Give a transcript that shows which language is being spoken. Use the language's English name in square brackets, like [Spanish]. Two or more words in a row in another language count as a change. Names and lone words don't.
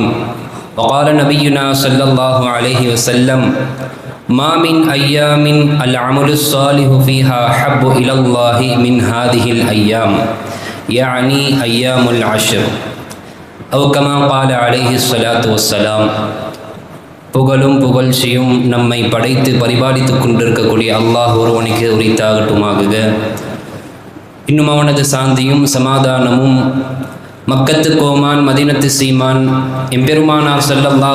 [Arabic] وقال نبينا صلى الله عليه وسلم ما من أيام العمل الصالح فيها أحب إلى الله من هذه الأيام يعني أيام العشر أو كما قال عليه الصلاة والسلام. [Tamil] புகழும் புகழ்ச்சியும் நம்மை படைத்து பரிபாலித்து கொண்டிருக்கக்கூடிய அல்லாஹ் ஒருவனுக்கு உரித்தாகட்டுமாகுக. இன்னும் அவனது சாந்தியும் சமாதானமும் மக்கத்து கோமான் மதீனத்து சீமான் எம்பெருமானார் ஸல்லல்லாஹு